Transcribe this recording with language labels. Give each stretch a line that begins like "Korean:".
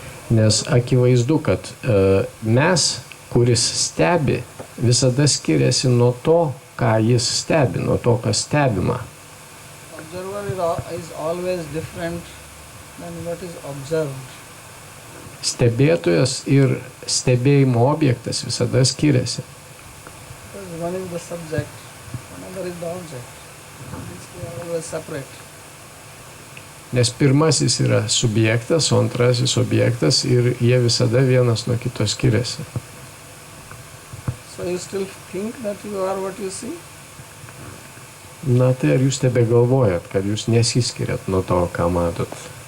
Lithuanian: Nes akivaizdu, kad mes, kuris stebi, visada skiriasi nuo to, ką jis stebi, nuo to, kas stebima.
English: Observer is always different than what is observed.
Lithuanian: Stebėtojas ir stebėjimo objektas visada skiriasi.
English: Because one is the subject, another is the object. These two are always separate.
Lithuanian: Nes pirmasis yra subjektas, o antrasis objektas ir jie visada vienas nuo kito skiriasi.
English: So you still think that you are what you see?
Lithuanian: Na tai ar jūs tebe galvojat, kad jūs nesiskiriat nuo to, ką matot?